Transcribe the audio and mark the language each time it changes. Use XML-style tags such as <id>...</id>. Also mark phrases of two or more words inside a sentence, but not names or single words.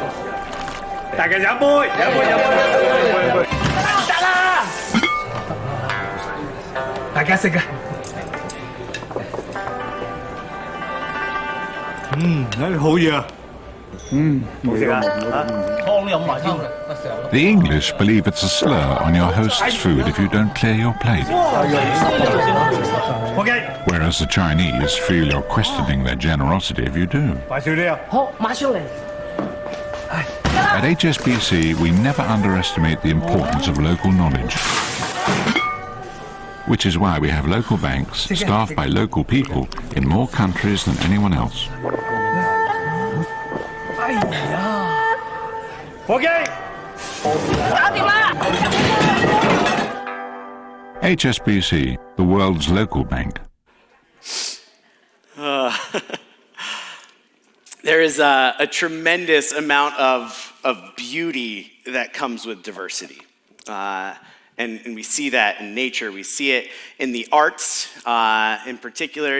<yue>大家飲杯，飲杯，飲杯，得啦！大家食啊！好嘢啊！好食啊！湯飲埋添。</yue> <en>The English believe it's a slur on your host's food if you don't clear your plate. Whereas the Chinese feel you're questioning their generosity if you do.</en> <yue>快少啲啊！好，馬上嚟。</yue> <en>At HSBC, we never underestimate the importance of local knowledge. Which is why we have local banks staffed by local people in more countries than anyone else.</en> <yue>哎呀！伙計，搞掂啦！</yue> <en>HSBC, the world's local bank. There is a tremendous amount of beauty that comes with diversity. And we see that in nature. We see it in the arts in particular.</en>